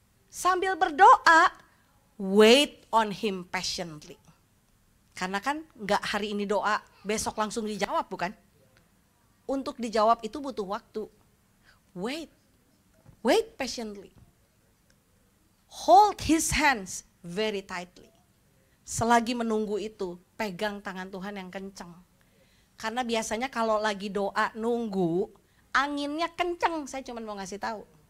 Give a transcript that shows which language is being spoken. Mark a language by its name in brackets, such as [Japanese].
[Indonesian] Sambil berdoa, [English] wait on him patiently. [Indonesian] Karena kan enggak hari ini doa, besok langsung dijawab, bukan? Untuk dijawab itu butuh waktu. [English] Wait patiently. Hold his hands very tightly. [Indonesian] Selagi menunggu itu, pegang tangan Tuhan yang kencang. Karena biasanya kalau lagi doa nunggu, anginnya kencang. Saya cuma mau ngasih tahu.